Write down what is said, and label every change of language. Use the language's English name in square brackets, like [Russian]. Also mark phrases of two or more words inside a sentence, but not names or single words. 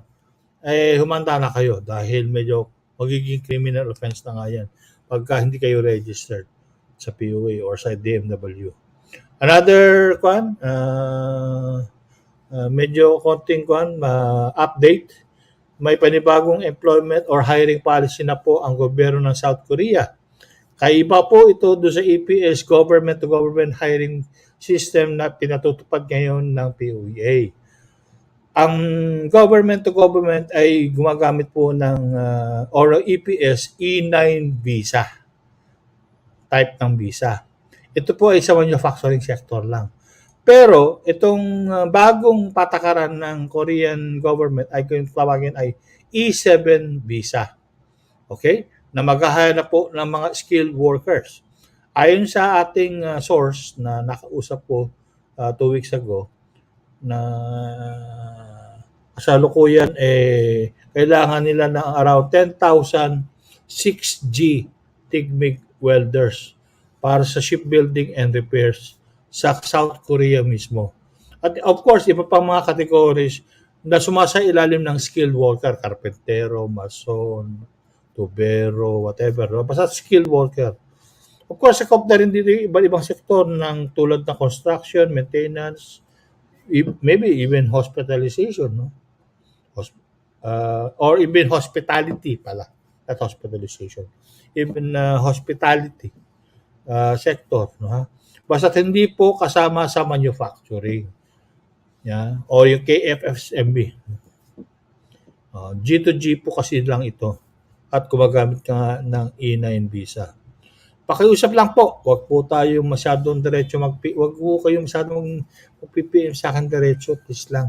[Filipino] Humanda na kayo dahil medyo magiging [English] criminal offense [Filipino] na nga yan pagka hindi kayo registered sa POA or sa DMW. Another medyo konting update. may panibagong [English] employment or hiring policy [Filipino] na po ang gobyerno ng South Korea. Kaiba po ito doon sa EPS, [English] government-to-government hiring system [Filipino] na pinatutupad ngayon ng POEA. Ang [English] government-to-government [Filipino] ay gumagamit po ng or EPS E9 visa, type ng visa. Ito po ay sa [English] manufacturing sector [Filipino] lang. Pero itong bagong patakaran ng [English] Korean government [Filipino] ay kung tawagin ay E7 visa. Okay? Na maghahanap po ng mga [English] skilled workers. [Filipino] Ayon sa ating source na nakausap po [English] 2 weeks ago, [Filipino] na kasalukuyan kailangan nila ng around 10,000 6G [English] TIG-MIG welders [Filipino] para sa [English] shipbuilding and repairs [Filipino] sa South Korea mismo. At [English] of course, [Filipino] iba pang mga categories na sumasailalim ng [English] skilled worker, [Filipino] karpentero, mason, tubero, whatever. Basta [English] skilled worker. Of course, [Filipino] sakop na rin dito iba't ibang sektor ng tulad ng construction, maintenance, [English] maybe even hospitalization, [Filipino] no? [English] Or even hospitality pala, not hospitalization. Even hospitality sector, no, [Filipino] ha? Basta hindi po kasama sa manufacturing. Yeah? O yung KFSMB. G2G po kasi lang ito. At gumagamit ka ng E9 visa. Pakiusap lang po, wag po tayo masyadong diretso wag po kayong masyadong mag-PPM sa akin diretso, please lang.